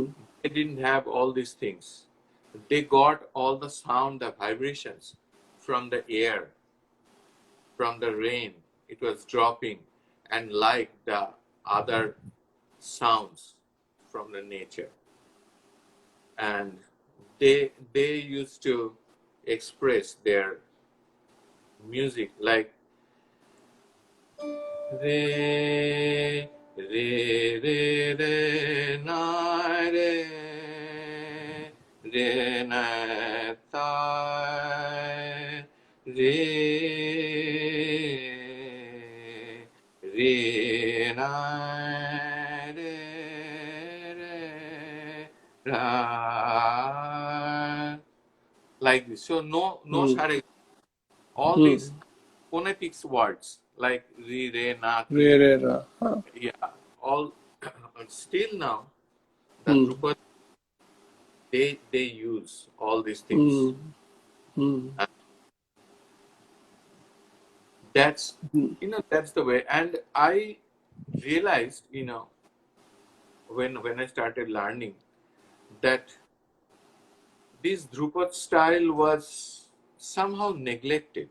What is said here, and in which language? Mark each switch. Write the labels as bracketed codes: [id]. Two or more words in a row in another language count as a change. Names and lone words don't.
[en] They didn't have all these things. They got all the sound, the vibrations from the air, from the rain. It was dropping, and like the other sounds from the nature. And they used to express their music like re re re na re re na ta re re na re re ra, like this. So no Hmm. share, all these Hmm. phonetics words like re re na Re ti, re ra. Huh. yeah, all still now the Hmm. Drupad, they use all these things. Hmm. Hmm. And that's Hmm. that's the way. And I realized when I started learning that this Drupad style was somehow neglected.